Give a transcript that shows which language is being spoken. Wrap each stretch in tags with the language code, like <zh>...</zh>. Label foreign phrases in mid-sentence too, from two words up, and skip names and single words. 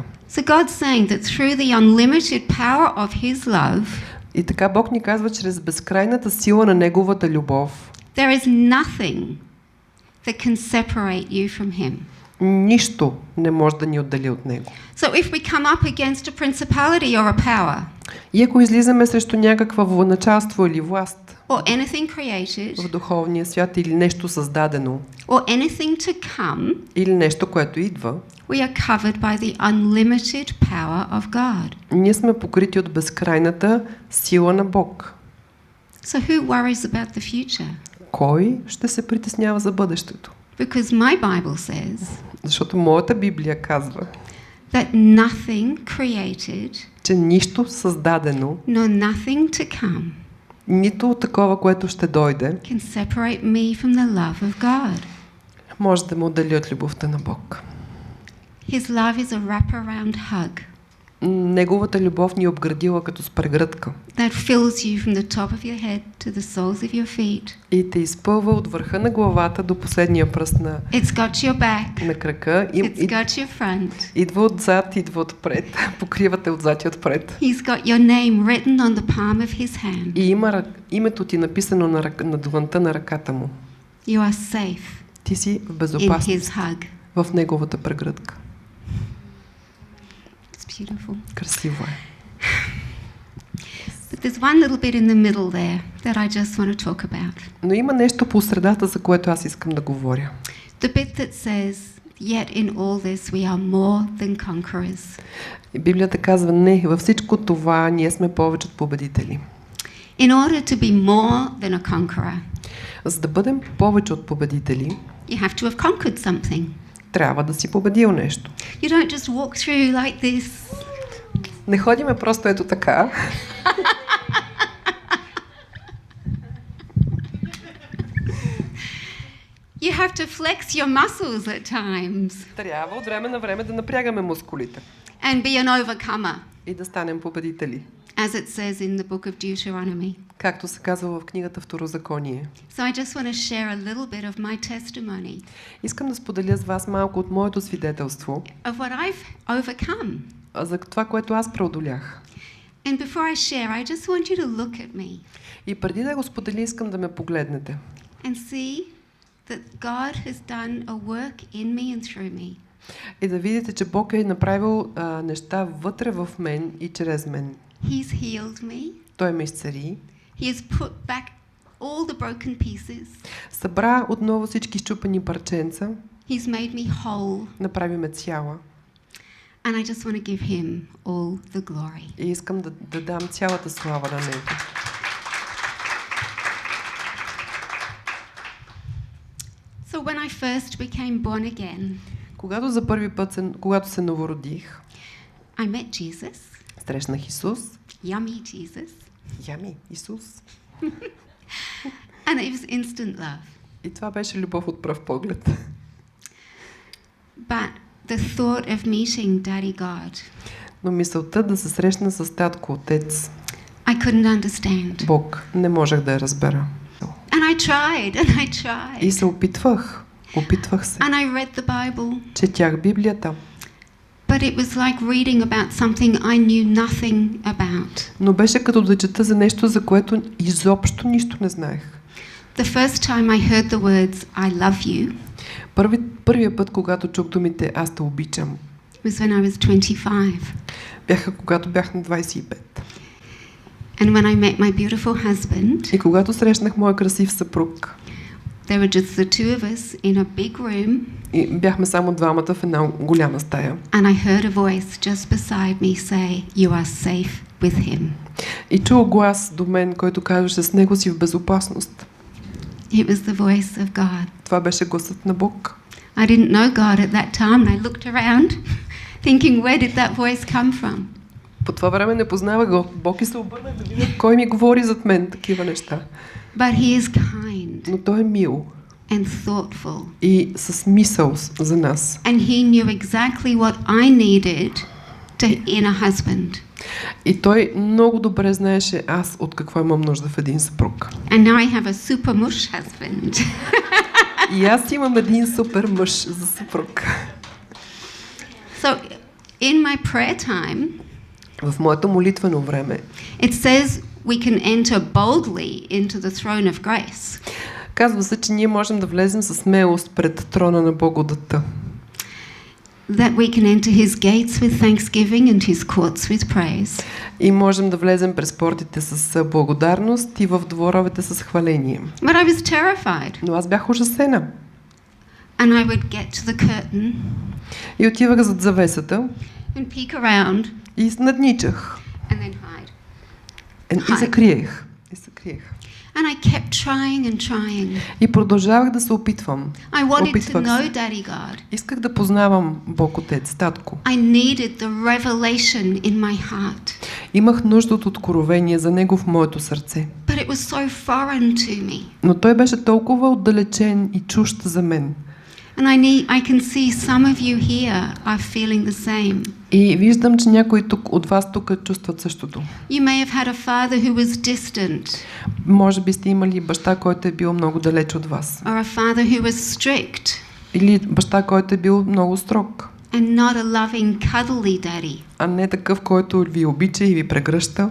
<en>So God's saying that through the unlimited power of his love,</en> <bg>и така Бог ни казва, чрез безкрайната сила на неговата любов,</bg> <en>there is nothing that can separate you from him.</en> <bg>Нищо не може да ни отдели от него.</bg> <en>So if we come up against a principality or a power,</en> <bg>и ако излизаме срещу някаква военачалство или власт,</bg> <en>or anything created,</en> <bg>в духовния свят или нещо създадено,</bg> <en>or anything to come,</en> <bg>или нещо, което идва,</bg> <en>we are covered by the unlimited power of God.</en> <bg>Ние сме покрити от безкрайната сила на Бог.</bg> <en>So who worries about the future?</en> <bg>Кой ще се притеснява за бъдещето?</bg> <en>Because my Bible says,</en> <bg>защото моята Библия казва,</bg> <en>that nothing created,</en> <bg>че нищо създадено,</bg> <en>no nothing to come,</en> <bg>нито такова, което ще дойде,</bg> <en>can separate me from the love of God.</en> <bg>може да ме отдели от любовта на Бог.</bg> <en>His love is a wraparound hug</en> <bg>Неговата любов ни е обградила като с прегръдка</bg> <en>that fills you from the top of your head to the soles of your feet.</en> <bg>и те изпълва от върха на главата до последния пръст на</bg> <en>It's got your back.</en> <bg>на крака.</bg> <en>It's got your front.</en> <bg>Идва отзад, идва отпред. Покривате отзад и отпред.</bg> <en>He's got your name written on the palm of his hand.</en> <bg>И има името ти написано на дланта на ръката му.</bg> <en>You are safe</en> <bg>Ти си в</bg> <en>in</en> <bg>безопасност</bg> <en>his hug.</en> <bg>в неговата прегръдка.</bg> <en>It's beautiful.</en> <bg>Красиво е.</bg> <en>But there's one little bit in the middle there that I just want to talk about.</en> <bg>Но има нещо по средата, за което аз искам да говоря.</bg> <en>The bit that says, yet in all this we are more than conquerors.</en> <bg>И Библията казва, не, във всичко това ние сме повече от победители.</bg> <en>In order to be more than a conqueror,</en> <bg>За да бъдем повече от победители,</bg> <en>you have to have conquered something.</en> <bg>трябва да си победил нещо.</bg> <en>You don't just walk through like this.</en> <bg>Не ходиме просто ето така.</bg> <en>You have to flex your muscles at times</en> <bg>Трябва от време на време да напрягаме мускулите</bg> <en>and be an overcomer,</en> <bg>и да станем победители.</bg> <en>as it says in the book of Deuteronomy.</en> <bg>Както се казва в книгата Второзаконие.</bg> <en>So I just want to share a little bit of my testimony</en> <bg>Искам да споделя с вас малко от моето свидетелство</bg> <en>of what I've overcome.</en> <bg>за това, което аз преодолях.</bg> <en>And before I share, I just want you to look at me</en> <bg>И преди да го споделя, искам да ме погледнете</bg> <en>and see that God has done a work in me and through me.</en> <bg>и да видите, че Бог е направил неща вътре в мен и чрез мен.</bg> <en>He's healed me.</en> <bg>Той ме изцели,</bg> <en>He has put back all the broken pieces.</en> <bg>събра отново всички счупени парченца,</bg> <en>He's made me whole.</en> <bg>направи ме цяла</bg> <en>And I just want to give him all the glory.</en> <bg>и искам да дам цялата слава на Него.</bg> <en>So when I first became born again,</en> <bg>Когато за първи път, когато се новородих,</bg> <en>I met Jesus.</en> <bg>срещнах Исус.</bg> <en>Yummy Jesus.</en> <bg>Ями, Исус.</bg> <en>And it was instant love.</en> <bg>И това беше любов от пръв поглед.</bg> <en>But the thought of meeting Daddy God,</en> <bg>Но мисълта да се срещна с татко, отец,</bg> <en>I couldn't understand.</en> <bg>Бог, не можех да я разбера.</bg> <en>And I tried.</en> <bg>И се опитвах се.</bg> <en>And I read the Bible.</en> <bg>Четях Библията.</bg> <en>But it was like reading about something I knew nothing about.</en> <bg>Но беше като да чета за нещо, за което изобщо нищо не знаех.</bg> <en>The first time I heard the words, I love you,</en> <bg>Първия път, когато чух думите аз те обичам,</bg> <en>was when I was 25.</en> <bg>бяха когато бях на 25.</bg> <en>And when I met my beautiful husband,</en> <bg>И когато срещнах моя красив съпруг,</bg> <en>there were just the two of us in a big room,</en> <bg>и бяхме само двамата в една голяма стая.</bg> <en>and I heard a voice just beside me say, you are safe with him.</en> <bg>И чух глас до мен, който казваше, с него си в безопасност.</bg> <en>It was the voice of God.</en> <bg>Това беше гласът на Бог.</bg> <en>I didn't know God at that time, and I looked around thinking, where did that voice come from?</en> <bg>По това време не познавах Бог и се обърнах да видя кой ми говори зад мен такива неща.</bg> <en>But he is kind</en> <bg>Но той е мил</bg> <en>and thoughtful.</en> <bg>и с мисъл за нас.</bg> <en>And he knew exactly what I needed in a husband.</en> <bg>И той много добре знаеше аз от какво имам нужда в един съпруг.</bg> <en>And now I have a super mush husband.</en> <bg>И аз имам един супер мъж за съпруг.</bg> <en>So in my prayer time,</en> <bg>В моето молитвено време</bg> <en>it says we can enter boldly into the throne of grace.</en> <bg>казва се, че ние можем да влезем със смелост пред трона на благодата.</bg> <en>That we can enter his gates with thanksgiving and his courts with praise.</en> <bg>И можем да влезем през портите с благодарност и в дворовете с хваление.</bg> <en>But I was terrified.</en> <bg>Но аз бях ужасена.</bg> <en>And I would get to the curtain</en> <bg>И отивах зад завесата</bg> <en>and peek around</en> <bg>и надничах.</bg> <en>and then hide.</en> <bg>И се криех.</bg> <en>And I kept trying and trying.</en> <bg>И продължавах да се опитвам.</bg> <en>I wanted to</en> <bg>Опитвах</bg> <en>know</en> <bg>се.</bg> <en>Daddy God.</en> <bg>Исках да познавам Бог Отец, Татко.</bg> <en>I needed the revelation in my heart.</en> <bg>Имах нужда от откровение за Него в моето сърце.</bg> <en>But it was so foreign to me.</en> <bg>Но Той беше толкова отдалечен и чужд за мен.</bg> <en>And I can see some of you here are feeling the same.</en> <bg>И виждам, че някои от вас тук чувстват същото.</bg> <en>You may have had a father who was distant,</en> <bg>Може би сте имали баща, който е бил много далеч от вас.</bg> <en>or a father who was strict,</en> <bg>Или баща, който е бил много строг.</bg> <en>and not a loving, cuddly daddy.</en> <bg>А не такъв, който ви обича и ви прегръща.</bg>